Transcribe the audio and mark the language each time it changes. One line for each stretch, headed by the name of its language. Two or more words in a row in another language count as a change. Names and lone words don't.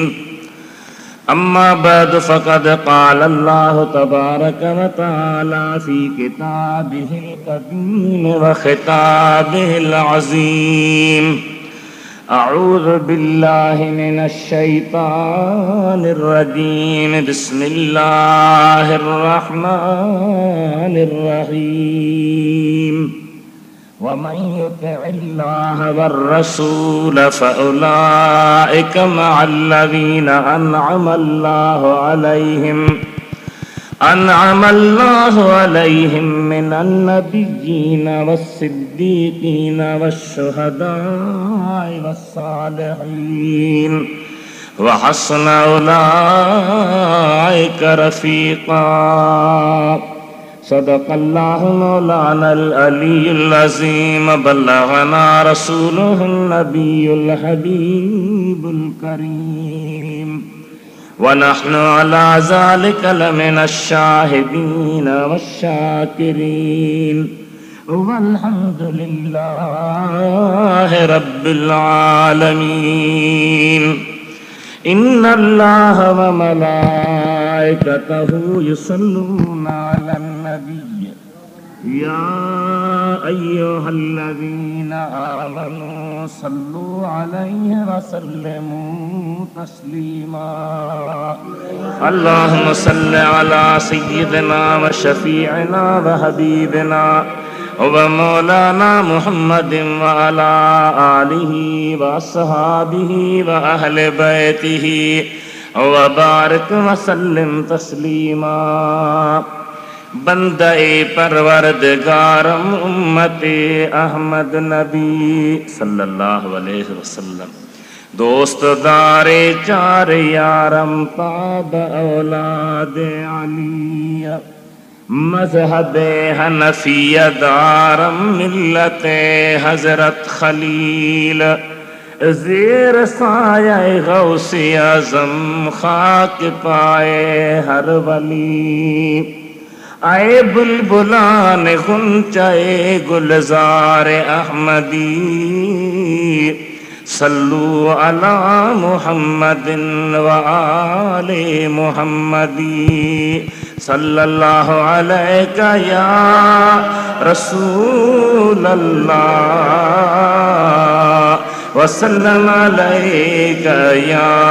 Arabic: أما بعد فقد قال الله تبارك وتعالى في كتابه الكريم وخطابه العظيم. أعوذ بالله من الشيطان الرجيم. بسم الله الرحمن الرحيم. ومن يطع الله والرسول فأولئك مع الذين أنعم الله عليهم من النبيين والصديقين والشهداء والصالحين وحسن أولئك رفيقا. صدق الله مولانا العلي العظيم. بلغنا رسوله النبي الحبيب الكريم ونحن على ذلك لمن الشاهدين والشاكرين والحمد لله رب العالمين. إن الله وملائكته يصلون على النبي يا أيها الذين آمنوا صلوا عليه وسلموا تسليما. اللهم صل على سيدنا وشفيعنا وحبيبنا ومولانا محمد وعلى آله وأصحابه وأهل بيته وبارك وسلم تسليما.
Persian: بندهٔ پروردگارم امت احمد نبی
Arabic: صلى الله عليه وسلم.
Persian: دوستدار چار یارم تابع اولاد علیا مذهب حنفیه دارم ملت حضرت خلیل زیر سایهٔ غوث اعظم خاک پای هر ولی. ای بلبلان غنچهٔ گلزار احمدی
Arabic: صلوا على محمد وآل محمد صلى الله عليك يا رسول الله وسلم عليك يا